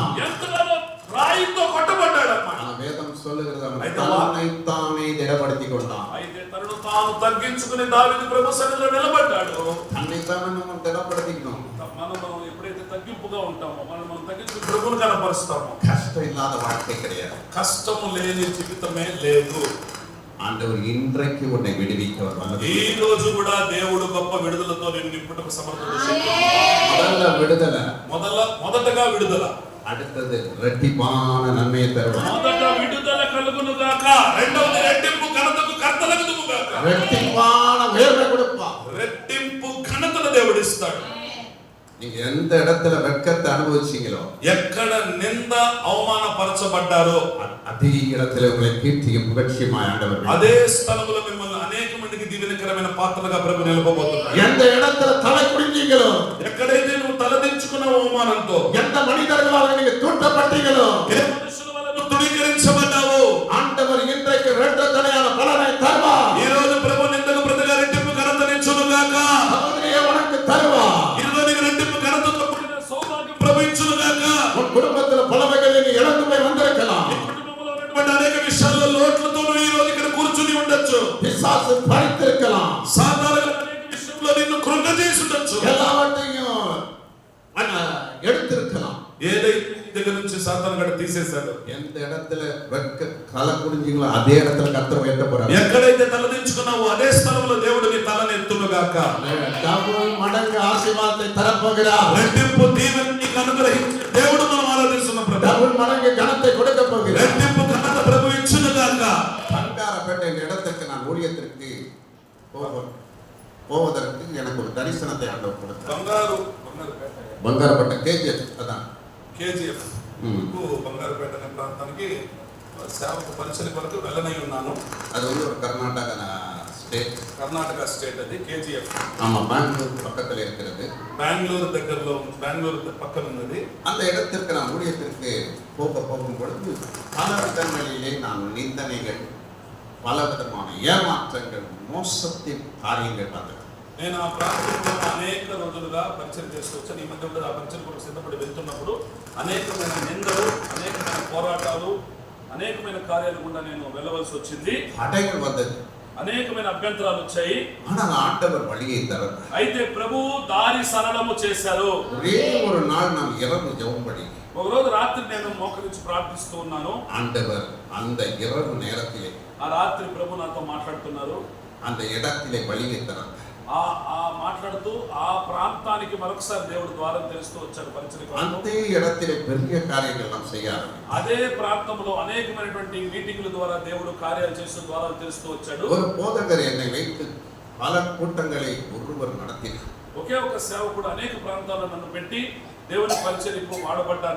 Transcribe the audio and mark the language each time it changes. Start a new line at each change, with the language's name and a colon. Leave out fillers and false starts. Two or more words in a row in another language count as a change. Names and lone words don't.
Telugu: ఎంతగానో రాయితో కొట్టబడ్డాడు అన్నమాట.
Tamil: ஆனா வேதம் சொல்லுகிறது அவன்
Telugu: అయితే
Tamil: தன்னைத்தானே திடப்படுத்திக் கொண்டான்.
Telugu: అయితే తనను తాను తగ్గించుకుని దావీదు ప్రభు సన్నిధిలో నిలబడ్డాడు.
Tamil: தன்னைத்தானே நம்ம திடப்படுத்திக்கணும்.
Telugu: మనం ఎప్పుడైతే తగ్గింపుగా ఉంటామో, మనం తగ్గించుకుని ప్రభువును కనపరుస్తామో,
Tamil: கஷ்டம் இல்லாத வாழ்க்கை கிடையாது.
Telugu: కష్టము లేని జీవితమే లేదు.
Tamil: ஆண்டவர் இன்றைக்கு உன்னை விடுவிக்க வல்லவர்.
Telugu: ఈ రోజు కూడా దేవుడు గొప్ప విడుదలతో నిన్ను నింపుటకు సమర్థుడు.
Tamil: முதல்ல விடுதலை,
Telugu: మొదటగా విడుదల,
Tamil: அடுத்தது ரெட்டிப்பான நன்மையை தருவார்.
Telugu: మొదట విడుదల కలుగును గాక, రెండవది రెట్టింపు ఘనతకు కర్తలగుదుము గాక.
Tamil: ரெட்டிப்பான உயர்வை கொடுப்பார்.
Telugu: రెట్టింపు ఘనతను దేవుడు ఇస్తాడు.
Tamil: நீங்க எந்த இடத்துல வெட்கத்தை அனுபவிச்சீங்களோ,
Telugu: ఎక్కడ నింద అవమానపరచబడ్డారో
Tamil: அதே இடத்துல உங்களை கீர்த்தியும் புகழ்ச்சியுமாய் ஆண்டவர்
Telugu: అదే స్థలములో మిమ్మల్ని అనేకమైన మందికి దీవెనకరమైన పాత్రలుగా ప్రభు నిలబోతున్నాడు.
Tamil: எந்த இடத்துல தலை குனிஞ்சீங்களோ,
Telugu: ఎక్కడైతే నువ్వు తలదించుకున్న అవమానంతో,
Tamil: எந்த மனிதர்களால் நீங்க தூண்டப்பட்டீங்களோ,
Telugu: ఏ మనుషుల వల్ల నువ్వు తుణీకరించబడ్డావు,
Tamil: ஆண்டவர் இன்றைக்கு இரட்டத்தனையான பலனை தருவார்.
Telugu: ఈ రోజు ప్రభు నిందకు ప్రతిగా రెట్టింపు ఘనతనిచ్చును గాక.
Tamil: அவரே உனக்கு தருவார்.
Telugu: ఈ రోజు నీకు రెట్టింపు ఘనతతో కూడిన సౌభాగ్యం ప్రభు ఇచ్చును గాక.
Tamil: உன் குடும்பத்துல பல வகையில் நீ இழந்து போய் வந்திருக்கலாம்.
Telugu: నీ కుటుంబంలో ఉన్నటువంటి అనేక విషయాల్లో లోట్లతో నువ్వు ఈ రోజు ఇక్కడ కూర్చుని ఉండొచ్చు.
Tamil: பிசாசு பறித்திருக்கலாம்.
Telugu: సాతాను అనేక విషయంలో నిన్ను కృంగజేసి ఉండొచ్చు.
Tamil: எல்லாவற்றையும் எடுத்திருக்கலாம்.
Telugu: ఏదైతే నీ దగ్గర నుంచి సాతాను గడ తీసేశాడు,
Tamil: எந்த இடத்துல வெட்க தலை குனிஞ்சீங்களோ அதே இடத்துல கர்த்தர் உயர்த்த போறார்.
Telugu: ఎక్కడైతే తలదించుకున్నావో అదే స్థలంలో దేవుడు నీ తలని ఎత్తును గాక.
Tamil: டபுள் மடங்கு ஆசீர்வாதத்தை தரப்போகிறார்.
Telugu: రెట్టింపు దీవెన నీకు అనుగ్రహించే దేవుడు మనం ఆరాధిస్తున్న ప్రభు.
Tamil: டபுள் மடங்கு கனத்தை கொடுக்க போகிறார்.
Telugu: రెట్టింపు ఘనత ప్రభు ఇచ్చును గాక.
Tamil: பண்டாரப்பட்ட இந்த இடத்துக்கு நான் ஊழியத்திற்கு போவதற்கு எனக்கு ஒரு தரிசனத்தை ஆண்டவர் கொடுத்தார். బంగారపట్ట కేజీఎఫ్ అதான்
Telugu: కేజీఎఫ్ బంగారుపేట అనే ప్రాంతానికి సేవకు పరిచయ కొరకు వెళ్ళనై ఉన్నాను.
Tamil: அது வந்து ஒரு
Telugu: కర్ణాటక స్టేట్ అది కేజీఎఫ్.
Tamil: ஆமா, பெங்களூர் பக்கத்துல இருக்கிறது.
Telugu: బెంగళూరు పక్కన ఉన్నది.
Tamil: அந்த இடத்திற்கு நான் ஊழியத்திற்கு போகும் பொழுது பல விதங்களிலே நான் நிந்தனைகள், பல விதமான ஏமாற்றங்கள், மோசத்தின் காரியங்கள் பார்த்தேன்.
Telugu: నేను ఆ ప్రాంతంలో అనేక రోజులుగా పరిచయం చేసుకొచ్చాను. ఈ మధ్య కూడా ఆ పరిచయం కొరకు సిద్ధపడి వెళ్తున్నప్పుడు అనేకమైన నిందలు, అనేకమైన పోరాటాలు, అనేకమైన కార్యాలు గుండా నేను వెళ్ళవలసి వచ్చింది.
Tamil: தடைகள் வந்தது,
Telugu: అనేకమైన అభ్యంతరాలు వచ్చాయి.
Tamil: ஆனால் ஆண்டவர் வழியை தரல.
Telugu: అయితే ప్రభు దారి సరళము చేశారు.
Tamil: ஒரே ஒரு நாள் நான் இரவு ஜெபம் பண்ணி,
Telugu: ఒక రోజు రాత్రి నేను మోకరించి ప్రార్థిస్తూ ఉన్నాను.
Tamil: ஆண்டவர் அந்த இரவு நேரத்திலே,
Telugu: ఆ రాత్రి ప్రభు నాతో మాట్లాడుతున్నారు.
Tamil: அந்த இடத்திலே வழியை தரல.
Telugu: ఆ మాట్లాడుతూ ఆ ప్రాంతానికి మరొకసారి దేవుడు ద్వారం తెలుస్తూ వచ్చారు పరిచయం.
Tamil: அந்த இடத்திலே பெரிய காரியங்கள் எல்லாம் செய்யாరు.
Telugu: అదే ప్రాంతంలో అనేకమైనటువంటి మీటింగుల ద్వారా దేవుడు కార్యాలు చేస్తూ ద్వారాలు తెలుస్తూ వచ్చాడు.
Tamil: ஒரு போதகர் என்னை வைத்து பல கூட்டங்களை ஒருவர் நடத்தினார்.
Telugu: ఒకే ఒక సేవకుడు అనేక ప్రాంతాల్లో నన్ను పెట్టి దేవుని పరిచర్యకు వాడబడ్డాను.